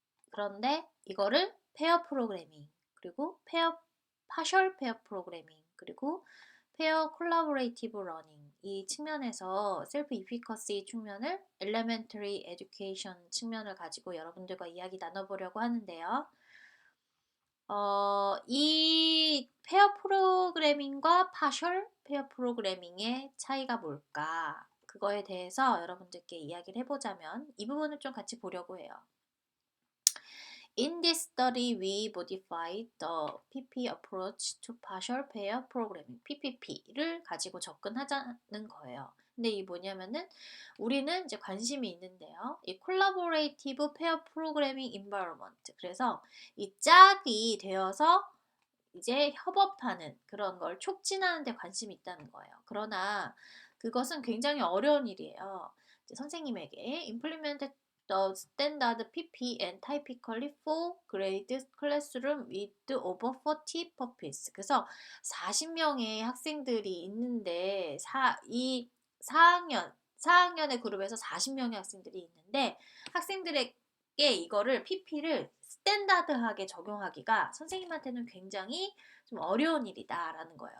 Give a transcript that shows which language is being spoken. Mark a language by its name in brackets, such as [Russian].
[Korean] 그런데 이거를 페어 프로그래밍, 그리고 파셜 페어 프로그래밍, 그리고 페어 콜라보레이티브 러닝 이 측면에서 셀프 이피커시 측면을 엘레멘터리 에듀케이션 측면을 가지고 여러분들과 이야기 나눠보려고 하는데요. 이 페어 프로그래밍과 파셜 페어 프로그래밍의 차이가 뭘까? 그거에 대해서 여러분들께 이야기를 해보자면 이 부분을 좀 같이 보려고 해요. [English] In this study, we modified the PP approach to partial pair programming, [Korean] PPP를 가지고 접근하자는 거예요. 근데 이게 뭐냐면은 우리는 이제 관심이 있는데요. 이 콜라보레이티브 페어 프로그래밍 인바이러먼트. 그래서 이 짝이 되어서 이제 협업하는 그런 걸 촉진하는 데 관심이 있다는 거예요. 그러나 그것은 굉장히 어려운 일이에요. 이제 선생님에게 [English] implement the standard PP and typically for grade classroom with over 40 pupils. [Korean] 그래서 40명의 학생들이 있는데 이 4학년의 그룹에서 40명의 학생들이 있는데 학생들에게 이거를 PP를 스탠다드하게 적용하기가 선생님한테는 굉장히 좀 어려운 일이다라는 거예요.